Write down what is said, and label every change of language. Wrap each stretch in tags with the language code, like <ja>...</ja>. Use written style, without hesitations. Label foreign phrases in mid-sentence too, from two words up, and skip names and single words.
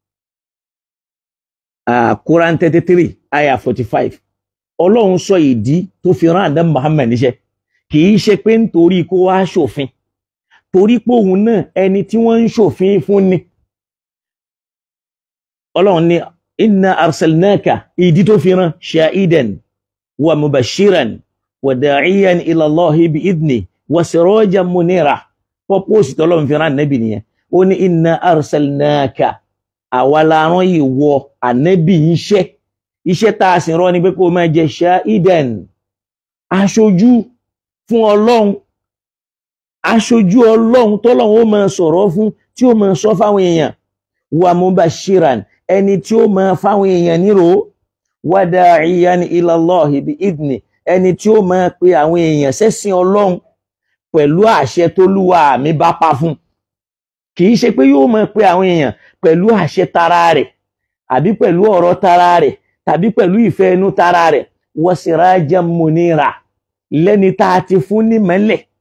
<yo>Quran 33 aya 45 Ọlọ́run sọ ìdí tó fi rán Ànábì Muhammad níṣẹ́ kìí ṣe pé nítorí kó wá ṣòfin torí pé òun náà ẹni tí wọ́n ń ṣòfin fún ni Ọlọ́run ní</yo> <ar>إنا أرسلناك</ar> <yo>ìdí tó fi rán</yo> <ar>شاهدا ومبشرا وداعيا إلى الله بإذنه وسراجا منيرا</ar> <yo>purpose tọ́lọ́run fi rán Ànábì nìyẹn ó ní</yo> <ar>إنا أرسلناك</ar> <yo>àwa la rán ìwọ Ànábì iṣẹ́ tá a sì rán ni pé kó máa jẹ́ shahidan aṣojú fún Ọlọ́run aṣojú Ọlọ́run tọ́lọ́run ó máa sọ̀rọ̀ fún tí ó máa sọ fáwọn èèyàn</yo> <ar>ومبشرا</ar> <yo>ẹni tí ó máa fáwọn èèyàn nírò</yo> <ar>وداعيا إلى الله بإذنه</ar> <yo>ẹni tí ó máa pe àwọn èèyàn sẹ́sìn Ọlọ́run pẹ̀lú àṣẹ t'Olúwa mi bá pa fún kì í ṣe pé yóò máa pe àwọn èèyàn pẹ̀lú àṣẹ tara rẹ̀ àbí pẹ̀lú ọ̀rọ̀ tara rẹ̀ tàbí pẹ̀lú ìfẹ́ inú tara rẹ̀</yo> <ar>وسراجا منيرا</ar> <yo>lẹ́ni tá a ti fún ní mẹ́lẹ̀</yo>